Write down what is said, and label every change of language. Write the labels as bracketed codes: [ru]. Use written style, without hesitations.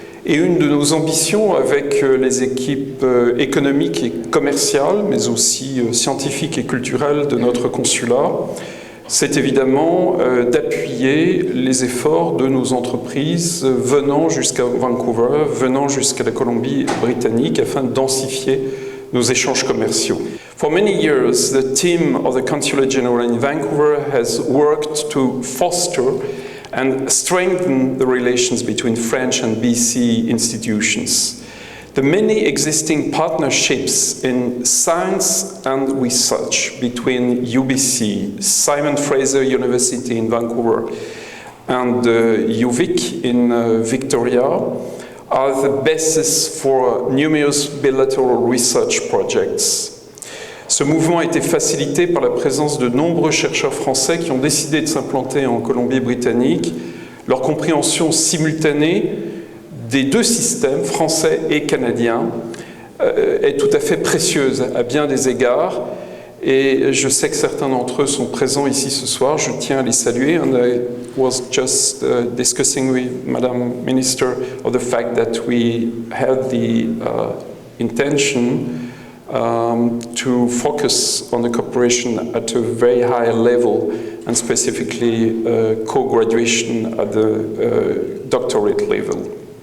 [fr] Et une de nos ambitions avec les équipes économiques et commerciales, mais aussi scientifiques et culturelles de notre consulat, c'est évidemment d'appuyer les efforts de nos entreprises venant jusqu'à Vancouver, venant jusqu'à la Colombie-Britannique, afin de densifier nos échanges commerciaux. [en] For many years, the team of the Consulate General in Vancouver has worked to foster and strengthen the relations between French and BC institutions. The many existing partnerships in science and research between UBC, Simon Fraser University in Vancouver, and UVic in Victoria are the basis for numerous bilateral research projects. [fr] Ce mouvement a été facilité par la présence de nombreux chercheurs français qui ont décidé de s'implanter en Colombie-Britannique. Leur compréhension simultanée des deux systèmes, français et canadien, est tout à fait précieuse à bien des égards. Et je sais que certains d'entre eux sont présents ici ce soir. Je tiens à les saluer. [en] And I was just discussing with Madam Minister of the fact that we had the intention to focus on the cooperation at a very high level, and specifically co-graduation at the doctorate level.